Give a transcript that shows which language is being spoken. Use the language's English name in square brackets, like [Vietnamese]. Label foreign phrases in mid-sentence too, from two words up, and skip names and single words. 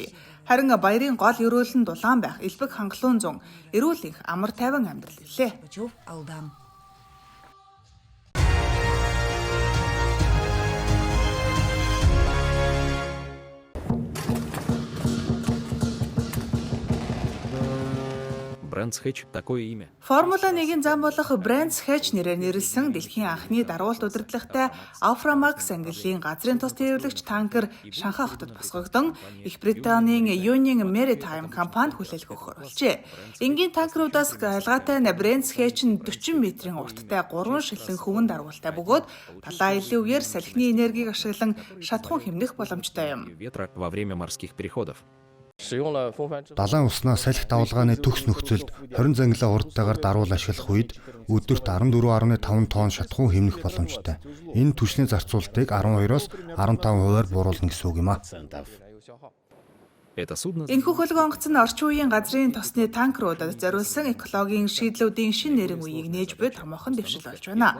[Mongolian] Харин баярын гол ерөөл нь дулаан байх, элбэг хангалуун зун, эрүүл энх, амар тайван амьдрал гэлээ. [Russian] Brands Hatch такое имя. [Mongolian] Формула 1-ийн зам болох Brands Hatch нэрээр нэрлсэн дэлхийн анхны даргуулт удирдлагатай Aframax ангиллын газрын тус тээвэрлэгч танкер Шанхай хотод босгогдсон Их Британийн Union Maritime компанид хүлээлт өгөхөөр болжээ. Энгийн танкеруудаас ялгаатай нь Brands Hatch нь 40 метрийн урттай 3 шилэн хөвөн даргуултай бөгөөд талаа илүү үеэр салхины энергийг ашиглан шатхуун хэмнэх боломжтой юм. [Russian] Ветра во время морских переходов. [Mongolian] Далайн уснаа салхи давалгааны төгс нөхцөлд 20 зангилаа урдтайгаар даруул ашиглах үед өдөрт 14.5 тонн шатхуун хэмнэх боломжтой. Энэ түвшний зарцуулалтыг 12-оос 15%-аар бууруулна гэсэн үг юм а. Энэхүү хөлөг онгоц нь орчин үеийн газрын тосны танкеруудад зориулсан экологийн шийдлүүдийн шин нэрийн үеийг нээж буй томоохон дэвшил болж байна.